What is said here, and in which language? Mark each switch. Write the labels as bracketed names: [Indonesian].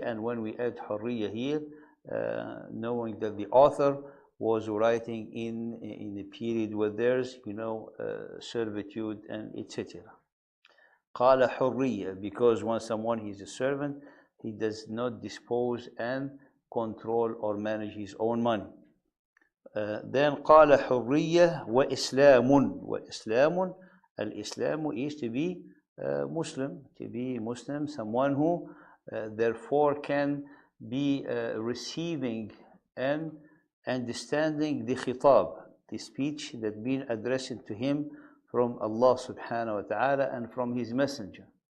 [English] And when we add حرية here, knowing that the author was writing in a period where there's, servitude and etc. قال حرية, because when someone is a servant, he does not dispose and control or manage his own money. [Arabic] Then قال حرية وإسلام. [English] Al-Islam is to be Muslim, someone who therefore can be receiving and understanding the khitab, the speech that being addressed to him from Allah subhanahu wa ta'ala and from his messenger.